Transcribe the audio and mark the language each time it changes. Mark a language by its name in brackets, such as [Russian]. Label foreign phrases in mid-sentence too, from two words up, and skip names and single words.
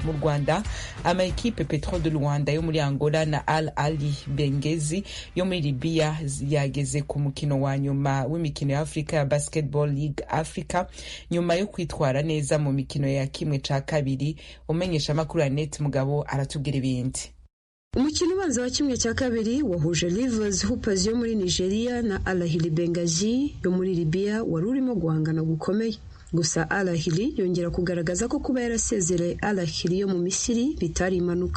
[Rundi] Mu Rwanda ama equipe Petro de Luanda yo muri Angola na Al Ahly Benghazi yo muri Libya yageze ku mukino wa nyuma w'imikino ya Africa ya Basketball League Africa nyuma yo kwitwara neza mu mikino ya kimwe ca kabiri. Umenyesha makuru ya Net Mugabo aratubwira ibindi. Umukino ubanza wa kimwe cya kabiri wahuje Rivers Hoopers yo muri Nigeria na Al Ahly Benghazi yo muri Libya wari urimo guhangana gukomeye. Gusa Al Ahly yongera kugaragaza ko kuba yarasezereye Al Ahly yo mu Misiri bitari impanuka.